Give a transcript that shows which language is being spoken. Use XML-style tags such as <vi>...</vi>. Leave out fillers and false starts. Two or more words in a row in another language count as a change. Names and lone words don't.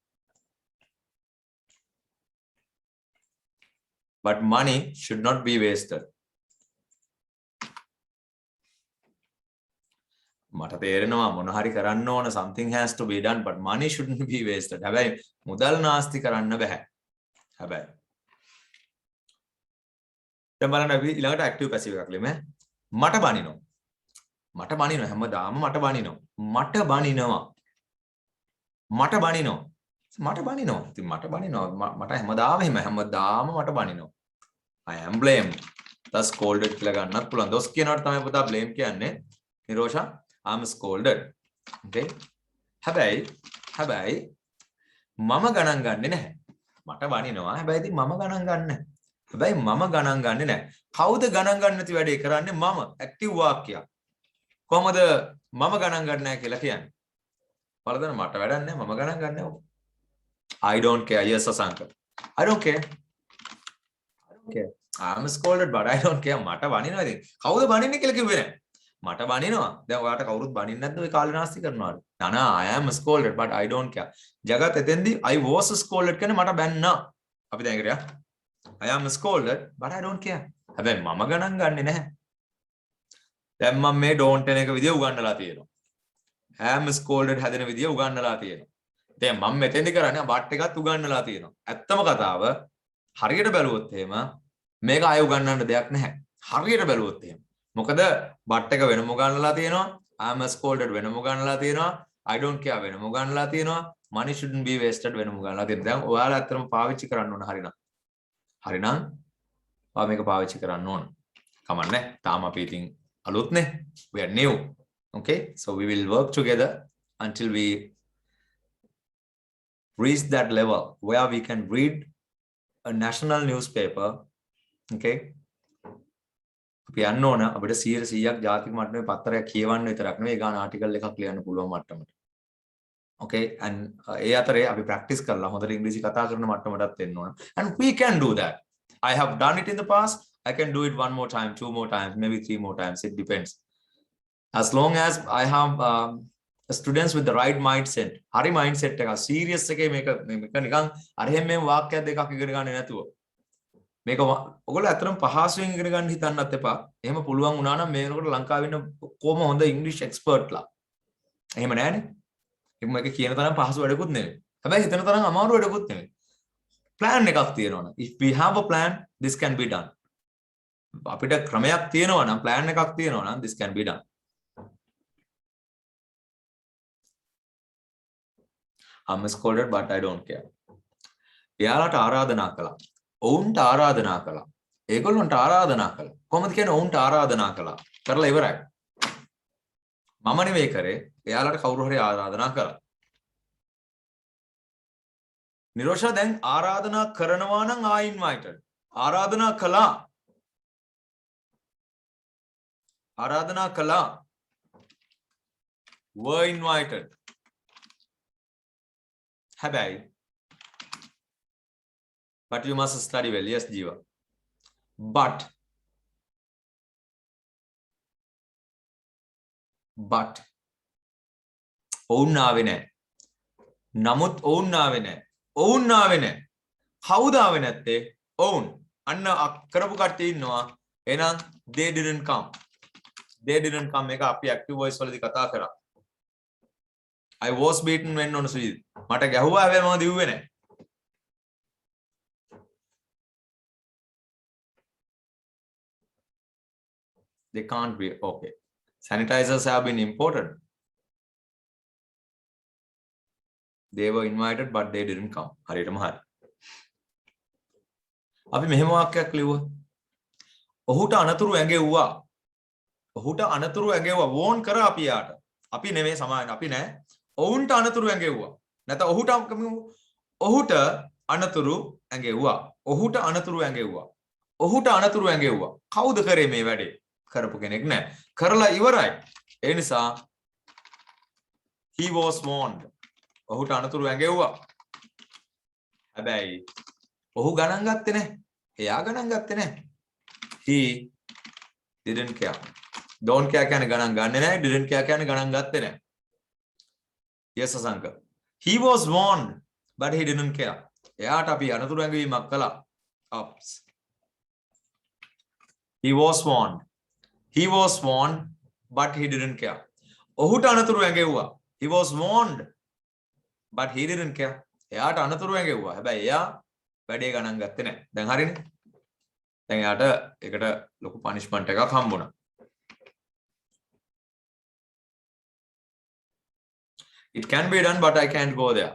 <en>But money should not be wasted.</en> <si>මට තේරෙනවා මොන හරි කරන්න ඕන</si> <en>something has to be done but money shouldn't be wasted.</en> <si>හැබැයි මුදල් නාස්ති කරන්න බෑ. හැබැයි දැන් බලන්න අපි ඊළඟට</si> <en>active passive</en> <si>එකක් ලියමු. මට බනිනවා. හැමදාම මට බනිනවා. ඉතින් මට බනිනවා. මට හැමදාම මට බනිනවා.</si> <en>I am blamed. thus scolded</en> <si>කියලා ගන්නත් පුළුවන්. දොස් කියනවට තමයි පුතා blame කියන්නේ.</si> <en>නිරෝෂා I am scolded. Okay.</en> <si>හැබැයි මම ගණන් ගන්නෙ නැහැ. මට බනිනවා. හැබැයි ඉතින් මම ගණන් ගන්නෑ. කවුද ගණන් ගන්න නැති වැඩේ කරන්නේ? මම. ඇක්ටිව් වාක්‍යයක්. කොහමද මම ගණන් ගන්න නැහැ කියලා කියන්නේ? බලන්න මට වැඩක් නැහැ. මම ගණන් ගන්නෑ.</si> <en>I don't care. Yes Asanka. I don't care. I am scolded but I don't care.</en> <si>මට බනිනවා ඉතින්. කවුද බනින්නේ කියලා කිව්වේ නැහැ. මට බනිනවා. දැන් ඔයාලට කවුරුත් බනින්නේ නැද්ද ඔය කාලේ නාස්ති කරනවාද?</si> <en>නා I am scolded but I don't care.</en> <si>ජගත් එතෙන්දී</si> <en>I was scolded</en> <si>කියන්නේ මට බැන්නා. අපි දැන් ඉතින්</si> <en>I am scolded but I don't care.</en> <si>හැබැයි මම ගණන් ගන්නෙ නැහැ. දැන් මම මේ don't එන එක විදිය උගන්වලා තියෙනවා.</si> <en>I am scolded</en> <si>හැදෙන විදිය උගන්වලා තියෙනවා. දැන් මම මෙතෙන්දි කරන්නේ but එකත් උගන්වලා තියෙනවා. ඇත්තම කතාව හරියට බැලුවොත් එහෙම මේක අය උගන්වන්න දෙයක් නැහැ. හරියට බැලුවොත් එහෙම. මොකද but එක වෙනම උගන්වලා තියෙනවා.</si> <en>I am scolded</en> <si>වෙනම උගන්වලා තියෙනවා.</si> <en>I don't care</en> <si>වෙනම උගන්වලා තියෙනවා.</si> <en>money shouldn't be wasted</en> <si>වෙනම උගන්වලා තියෙනවා. දැන් ඔයාලා ඇත්තටම පාවිච්චි කරන්න ඕන හරිනම්. ඔයා මේක පාවිච්චි කරන්න ඕන. කමන්නේ. තාම අපි ඉතින් අලුත්නේ.</si> <en>We are new. Okay? So we will work together until we reach that level where we can read a national newspaper. Okay?</en> <si>අපි යන්න ඕන අපිට 100%ක් ජාතික මට්ටමේ පත්තරයක් කියවන්න විතරක් නෙවෙයි ගාන ආටිකල් එකක් ලියන්න පුළුවන් මට්ටමට.</si> <en>Okay?</en> <si>and ඒ අතරේ අපි ප්‍රැක්ටිස් කරලා හොඳට ඉංග්‍රීසි කතා කරන මට්ටමටත් එන්න ඕන.</si> <en>And we can do that. I have done it in the past. I can do it one more time, two more times, maybe three more times. It depends. As long as I have students with the right mindset.</en> <si>හරි mindset එක serious එකේ මේක නිකන් අර හැම මේ වාක්‍යයක් දෙකක් ඉගෙන ගන්න නැතුව. මේක ඔයගොල්ලෝ ඇත්තටම පහසුවෙන් ඉගෙන ගන්න හිතන්නත් එපා. එහෙම පුළුවන් වුණා නම් මේ වෙනකොට ලංකාවේ ඉන්න කොහොම හොඳ ඉංග්‍රීසි එක්ස්පර්ට්ලා. එහෙම නැහැනේ. මේක කියන තරම් පහසු වැඩකුත් නෙවෙයි. හැබැයි හිතන තරම් අමාරු වැඩකුත් නෙවෙයි. plan එකක් තියෙනවා නම්</si> <en>if we have a plan this can be done.</en> <si>අපිට ක්‍රමයක් තියෙනවා නම් plan එකක් තියෙනවා නම්</si> <en>this can be done. I'm scolded but I don't care.</en> <si>එයාලට ආරාධනා කළා. ඔවුන්ට ආරාධනා කළා. ඒගොල්ලන්ට ආරාධනා කළා. කොහොමද කියන්නේ ඔවුන්ට ආරාධනා කළා? කරලා ඉවරයි. මම නෙවෙයි කරේ. එයාලට කවුරු හරි ආරාධනා කළා. නිරෝෂා දැන් ආරාධනා කරනවා නම්</si> <en>I invited.</en> <si>ආරාධනා කළා. ආරාධනා කළා.</si> <en>were invited. හැබැයි but you must study well. Yes, Jiva.</en> <si>But ඔවුන් ආවේ නැහැ. නමුත් ඔවුන් ආවේ නැහැ. ඔවුන් ආවේ නැහැ. කවුද ආවේ නැත්තේ? ඔවුන්. අන්න කරපු කට්ටිය ඉන්නවා. එහෙනම්</si> <en>they didn't come. They didn't come</en> <si>එක අපි</si> <en>active voice</en> <si>වලදී කතා කරා.</si> <en>I was beaten when on Sweden.</en> <si>මට ගැහුවා හැබැයි මම දිව්වේ නැහැ.</si> <en>They can't be. Okay. Sanitizers have been imported. They were invited but they didn't come.</en> <si>හරියටම හරි. අපි මෙහෙම වාක්‍යයක් ලිව්වා. ඔහුට අනතුරු ඇඟෙව්වා. ඔහුට අනතුරු ඇඟෙව්වා. වෝන් කරා අපි යාට. අපි නෙමෙයි සමාන අපි නෑ. ඔවුන්ට අනතුරු ඇඟෙව්වා. නැත්නම් ඔහුට අනතුරු ඇඟෙව්වා. ඔහුට අනතුරු ඇඟෙව්වා. ඔහුට අනතුරු ඇඟෙව්වා. කවුද කරේ මේ වැඩේ? කරපු කෙනෙක් නෑ. කරලා ඉවරයි. ඒ නිසා</si> <en>he was warned.</en> <si>ඔහුට අනතුරු ඇඟෙව්වා. හැබැයි ඔහු ගණන් ගත්තේ නැහැ. එයා ගණන් ගත්තේ නැහැ.</si> <en>He didn't care. Don't care</en> <si>කියන්නේ ගණන් ගන්නෙ නැහැ.</si> <en>Didn't care</en> <si>කියන්නේ ගණන් ගත්තේ නැහැ.</si> <en>Yes අසංක. He was warned but he didn't care.</en> <si>එයාට අපි අනතුරු ඇඟවීමක් කළා.</si> <en>Oops. He was warned. He was warned but he didn't care.</en> <si>ඔහුට අනතුරු ඇඟෙව්වා.</si> <en>He was warned but he didn't care.</en> <si>එයාට අනතුරු ඇඟෙව්වා. හැබැයි එයා වැඩේ ගණන් ගත්තේ නැහැ. දැන් හරිනේ. දැන් එයාට ඒකට ලොකු පනිෂ්මන්ට් එකක් හම්බුණා.</si> <en>It can be done but I can't go there.</en>